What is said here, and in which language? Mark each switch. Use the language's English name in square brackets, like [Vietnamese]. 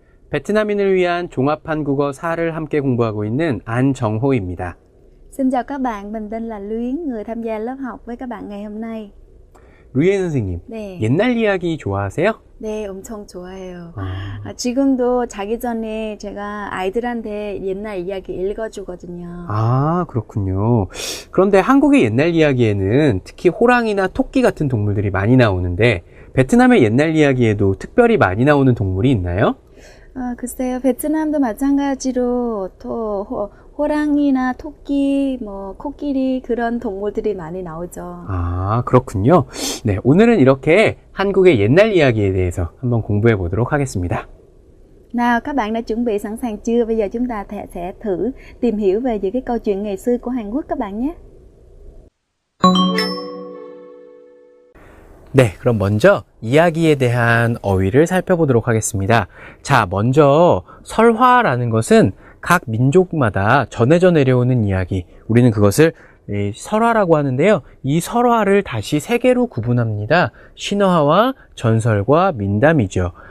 [Korean] 베트남인을 위한 종합한국어 4를 함께 공부하고 있는 안정호입니다. [Vietnamese] Xin chào các bạn, mình tên là Luyến, người tham gia lớp học với các bạn ngày hôm nay. [Korean] 루이엔 선생님, 네. 옛날 이야기 좋아하세요? 네, 엄청 좋아해요. 지금도 자기 전에 제가 아이들한테 옛날 이야기 읽어주거든요. 아, 그렇군요. 그런데 한국의 옛날 이야기에는 특히 호랑이나 토끼 같은 동물들이 많이 나오는데 베트남의 옛날 이야기에도 특별히 많이 나오는 동물이 있나요? 글쎄요, 베트남도 마찬가지로 또 호랑이나 토끼, 코끼리 그런 동물들이 많이 나오죠. 아, 그렇군요. 네, 오늘은 이렇게 한국의 옛날 이야기에 대해서 한번 공부해 보도록 하겠습니다. [Vietnamese] Nào, các bạn đã chuẩn bị sẵn sàng chưa? Bây giờ chúng ta sẽ thử tìm hiểu về những cái câu chuyện ngày xưa của Hàn Quốc các bạn nhé. [Korean] 네, 그럼 먼저 이야기에 대한 어휘를 살펴보도록 하겠습니다. 자, 먼저 설화라는 것은 각 민족마다 전해져 내려오는 이야기, 우리는 그것을 설화라고 하는데요. 이 설화를 다시 세 개로 구분합니다. 신화와 전설과 민담이죠.